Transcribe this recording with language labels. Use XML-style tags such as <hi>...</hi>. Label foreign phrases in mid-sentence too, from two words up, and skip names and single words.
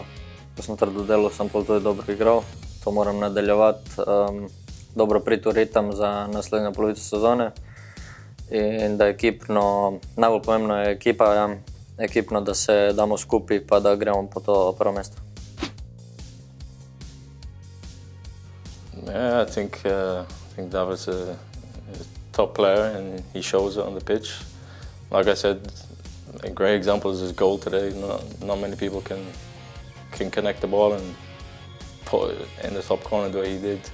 <sl>Ko sem trdo delal, sem pol tudi dobro igral. To moram nadaljevati. Dobro priti v ritem za naslednjo polovico sezone. In da ekipno, najbolj pomembno je ekipa, ja, ekipno, da se damo skupaj pa da gremo po to prvo mesto.</sl> <en>Yeah, I think David's a top player and he shows it on the pitch. Like I said, a great example is his goal today. Not many people can connect the ball and put it in the top corner the way he did.</en>